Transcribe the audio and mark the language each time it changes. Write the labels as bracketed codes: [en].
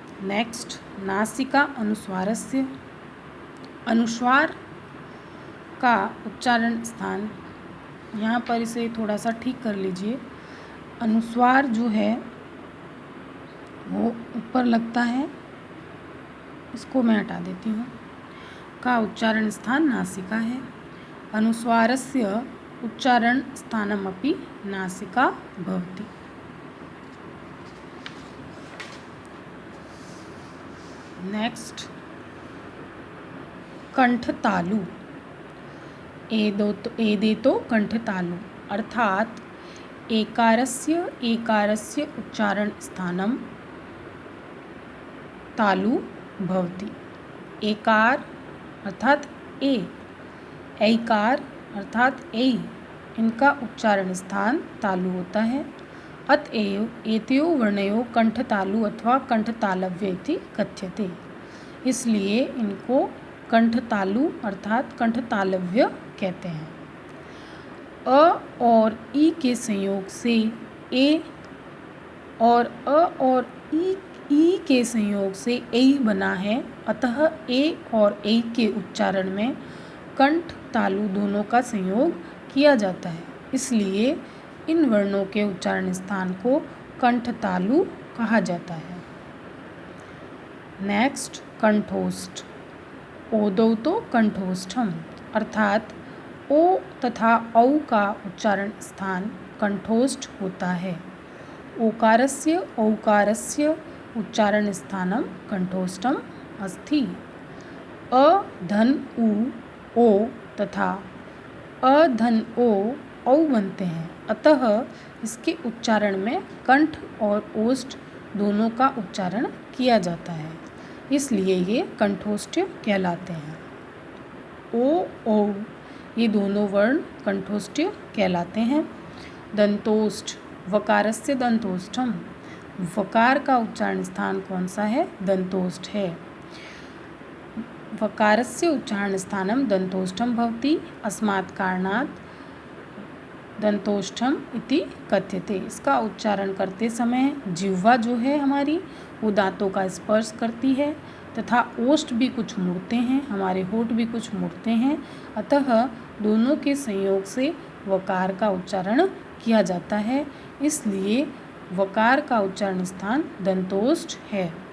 [hi] Next, [sa] नासिका अनुस्वारस्य। [hi] अनुस्वार का उच्चारण स्थान, यहाँ पर इसे थोड़ा सा ठीक कर लीजिए। अनुस्वार जो है वो ऊपर लगता है, इसको मैं हटा देती हूँ। का उच्चारण स्थान नासिका है। [sa] अनुस्वारस्य उच्चारण स्थानमपि नासिका भवति। [hi] नेक्स्ट, कंठतालु। [sa] एदेतो कंठतालु अर्थात एकारस्य उच्चारण स्थानम तालु भवति। [hi] एकार अर्थात ए, ऐकार अर्थात ऐ, इनका उच्चारण स्थान तालु होता है। [sa] अतएव एतयोः वर्णयोः कंठतालु अथवा कंठतालव्य इति कथ्यते। [hi] इसलिए इनको कंठतालु अर्थात कंठतालव्य कहते हैं। अ और ई के संयोग से ए और अ और ई के संयोग से ऐ बना है। अतः ए और ऐ के उच्चारण में कंठ तालु दोनों का संयोग किया जाता है। इसलिए इन वर्णों के उच्चारण स्थान को कंठ तालु कहा जाता है। नेक्स्ट, कंठोष्ठ। [sa] ओदौतो कंठोष्ठम [hi] अर्थात ओ तथा औ का उच्चारण स्थान कंठोष्ठ होता है। [sa] ओकारस्य औकारस्य उच्चारण स्थानम कंठोष्ठम अस्ति। [hi] अ धन उ ओ तथा अ धन ओ औ बनते हैं। अतः इसके उच्चारण में कंठ और ओष्ठ दोनों का उच्चारण किया जाता है, इसलिए ये कंठोष्ठ कहलाते हैं। ओ औ ये दोनों वर्ण कंठोष्ठ कहलाते हैं। [sa] दंतोष्ठ। वकारस्य दंतोष्ठम। [hi] वकार का उच्चारण स्थान कौन सा है? दंतोष्ठ है। [sa] वकारस्य उच्चारण स्थानम दंतोष्ठम भवति। अस्मात् कारणात् दंतोष्ठम इति कथ्यते। [hi] इसका उच्चारण करते समय जिह्वा जो है हमारी वो दांतों का स्पर्श करती है तथा ओष्ठ भी कुछ मुड़ते हैं, हमारे होठ भी कुछ मुड़ते हैं। अतः दोनों के संयोग से वकार का उच्चारण किया जाता है, इसलिए वकार का उच्चारण स्थान दंतोष्ठ है।